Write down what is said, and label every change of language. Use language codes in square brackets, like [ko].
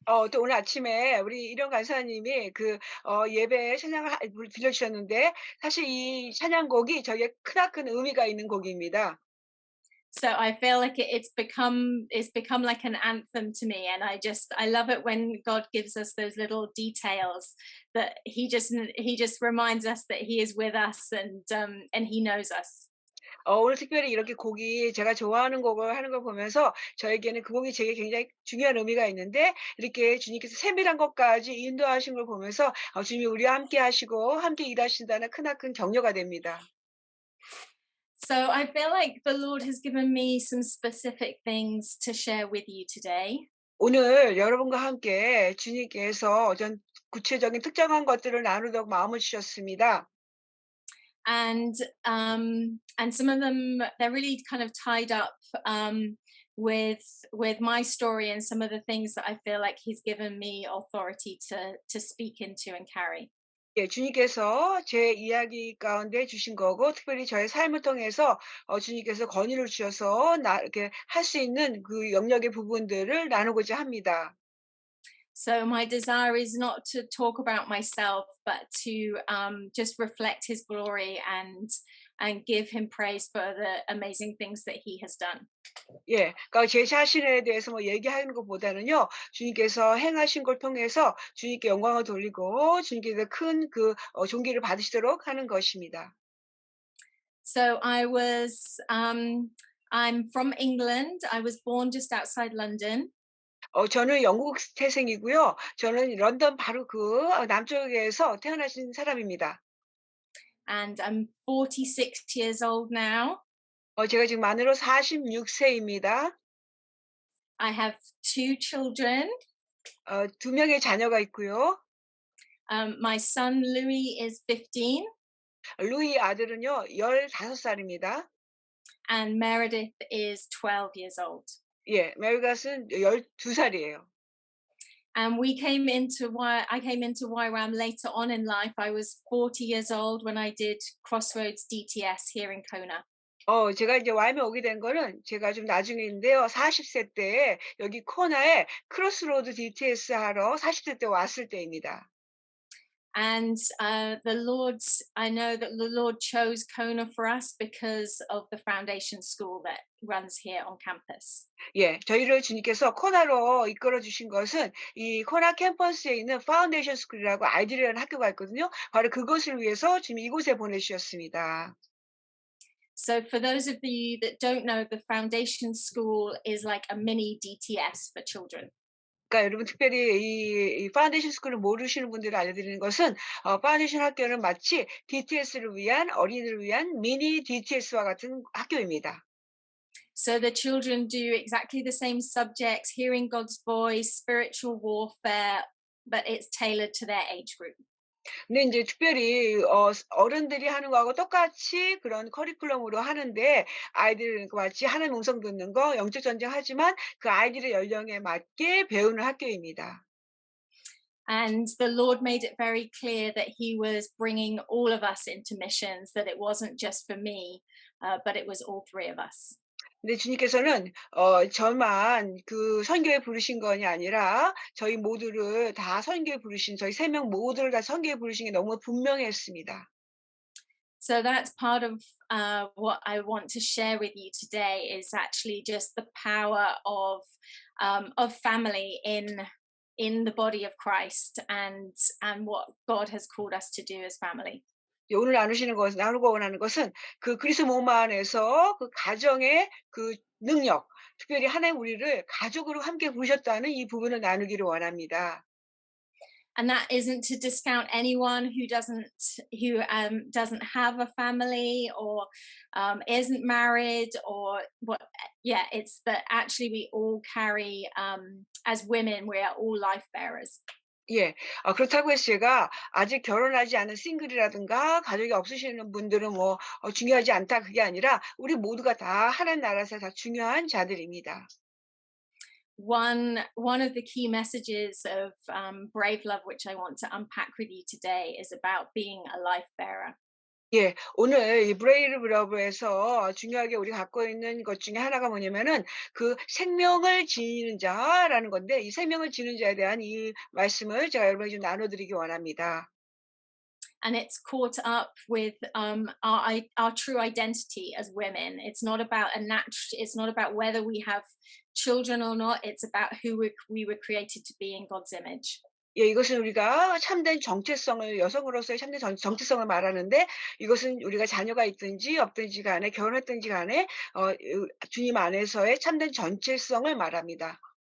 [ko] 또 오늘 아침에 우리 일용 간사님이 그 예배 찬양을 들려주셨는데 사실 이 찬양곡이 저에게 크나큰 의미가 있는 곡입니다. [en] So I feel like it's become like an anthem to me, and I love it when God gives us those little details that he just reminds us that he is with us and he knows us. [ko] 오늘 특별히 이렇게 곡이 제가 좋아하는 곡을 하는 걸 보면서 저에게는 그 곡이 제게 굉장히 중요한 의미가 있는데 이렇게 주님께서 세밀한 것까지 인도하신 걸 보면서 주님이 우리와 함께 하시고 함께 일하신다는 크나큰 격려가 됩니다. [en] So I feel like the Lord has given me some specific things to share with you today. [ko] 오늘 여러분과 함께 주님께서 어떤 구체적인 특정한 것들을 나누도록 마음을 주셨습니다. [en] And some of them they're really kind of tied up with my story and some of the things that I feel like he's given me authority to speak into and carry. [ko] 예, 주님께서 제 이야기 가운데 주신 거고 특별히 저의 삶을 통해서 주님께서 권위를 주셔서 이렇게 할 수 있는 그 영역의 부분들을 나누고자 합니다. [en] So my desire is not to talk about myself, but to just reflect His glory and give Him praise for the amazing things that He has done. [ko] 예, 그러니까 제 자신에 대해서 뭐 얘기하는 것보다는요, 주님께서 행하신 걸 통해서 주님께 영광을 돌리고 주님께서 큰 그 존귀를 받으시도록 하는 것입니다. [en] So I'm from England. I was born just outside London. [ko] 저는 영국 태생이고요. 저는 런던 바로 그 남쪽에서 태어나신 사람입니다. [en] And I'm 46 years old now. [ko] 제가 지금 만으로 46세입니다. [en] I have two children. [ko] 2명의 자녀가 있고요. [en] My son Louis is 15. [ko] 루이 아들은요, 15살입니다. [en] And Meredith is 12 years old. [ko] 예, 메리갓은 12살이에요. [en] And I came into YWAM later on in life. I was 40 years old when I did Crossroads DTS here in Kona. [ko] 제가 이제 YM에 오게 된 거는 제가 좀 나중인데요. 40세 때 여기 코나에 크로스로드 DTS 하러 40세 때 왔을 때입니다. [en] And I know that the Lord chose Kona for us because of the foundation school that runs here on campus. [ko] 예, 저희를 주님께서 코나로 이끌어 주신 것은 이 코나 캠퍼스에 있는 파운데이션 스쿨이라고 아이들이라는 학교가 있거든요. 바로 그것을 위해서 지금 이곳에 보내주셨습니다. [en] So for those of you that don't know, the foundation school is like a mini DTS for children. [ko] 그러니까 여러분 특별히 이 파운데이션 스쿨을 모르시는 분들을 알려드리는 것은 파운데이션 학교는 마치 DTS를 위한 어린이를 위한 미니 DTS와 같은 학교입니다. [en] So the children do exactly the same subjects, hearing God's voice, spiritual warfare, but it's tailored to their age group. [ko] 근데 인제 특별히 어른들이 하는 거하고 똑같이 그런 커리큘럼으로 하는데 아이들 마치 하나님 음성 듣는 거 영적 전쟁하지만 그 아이들의 연령에 맞게 배우는 학교입니다. [en] And the Lord made it very clear that He was bringing all of us into missions, that it wasn't just for me, but it was all three of us. [ko] 근데 주님께서는 저만 그 선교에 부르신 것이 아니라 저희 모두를 다 선교에 부르신 저희 3명 모두를 다 선교에 부르신 게 너무 분명했습니다. [en] So that's part of what I want to share with you today is actually just the power of family in the body of Christ and what God has called us to do as family. [ko] 오늘 나누고 원하는 것은 그 그리스도 몸 안에서 그 가정의 그 능력, 특별히 하나님 우리를 가족으로 함께 부르셨다는 이 부분을 나누기를 원합니다. [en] And that isn't to discount anyone who doesn't have a family or isn't married or what. Yeah, it's that actually we all carry as women we are all life bearers. [ko] 예. 그렇다고 해서 제가 아직 결혼하지 않은 싱글이라든가 가족이 없으시는 분들은 뭐 중요하지 않다 그게 아니라 우리 모두가 다 하나님 나라에서 다 중요한 자들입니다. [en] One of the key messages of Brave Love, which I want to unpack with you today, is about being a life bearer. [ko] 예. 오늘 이 브레이브 러브에서 중요하게 우리가 갖고 있는 것 중에 하나가 뭐냐면은 그 생명을 지니는 자라는 건데 이 생명을 지니는 자에 대한 이 말씀을 제가 여러분에게 좀 나눠 드리기 원합니다. [en] And it's caught up with our true identity as women. It's not about it's not about whether we have children or not. It's about who we were created to be in God's image. [ko] 예, 이것은 우리가 참된 정체성을 여성으로서의 참된 정체성을 말하는데 이것은 우리가 자녀가 있든지 없든지 간에 결혼했든지 간에 주님 안에서의 참된 정체성을 말합니다.